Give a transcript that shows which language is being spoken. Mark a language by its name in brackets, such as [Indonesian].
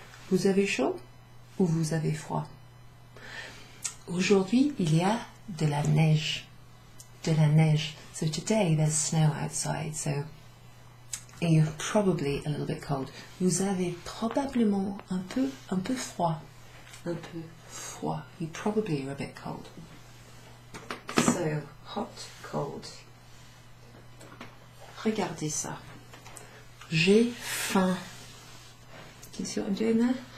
[French] Vous avez chaud ou vous avez froid? Aujourd'hui, il y a de la neige. De la neige. [English] So today there's snow outside, so you're probably a little bit cold. [French] Vous avez probablement un peu froid. Un peu froid. [English] You probably are a bit cold. So, hot, cold. [French] Regardez ça. J'ai faim. [English] Can you see what I'm doing there?